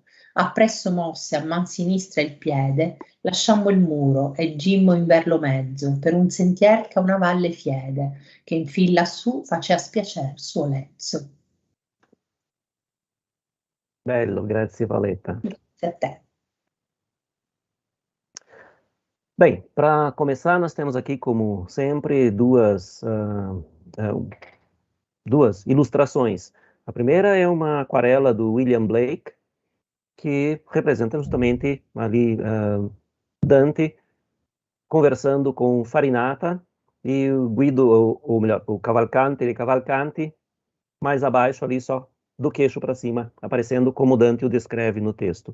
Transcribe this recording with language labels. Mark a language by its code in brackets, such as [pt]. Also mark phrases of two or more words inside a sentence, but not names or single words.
[it] Appresso mosse a man sinistra il piede, lasciammo il muro e gimmo in ver lo mezzo, per un sentier che a una valle fiede, che in fin lassù facea spiacer suo lezzo. Bello, grazie Paleta. Grazie a te. [pt] Bem, para começar, nós temos aqui, como sempre, duas ilustrações. A primeira é uma aquarela do William Blake, que representa justamente ali Dante conversando com Farinata e o Guido, ou melhor, o Cavalcante e Cavalcanti, mais abaixo ali só do queixo para cima, aparecendo como Dante o descreve no texto.